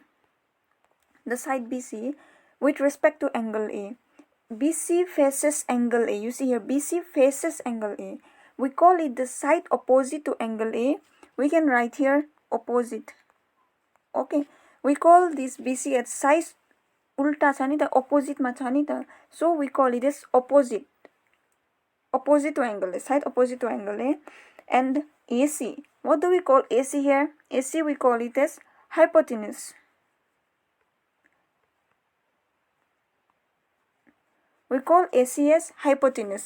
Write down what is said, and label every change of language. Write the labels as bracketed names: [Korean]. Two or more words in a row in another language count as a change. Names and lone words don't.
[English] The side BC with respect to angle A. BC faces angle A. You see here, BC faces angle A. We call it the side opposite to angle A. We can write here opposite. Okay. We call this BC as side [Mizo] ulta chha ni ta, [English] opposite [Mizo] ma chha ni ta. [English] So we call it as opposite. Opposite to angle A. Side opposite to angle A. And AC. What do we call AC here? AC we call it as hypotenuse. We call AC as hypotenuse.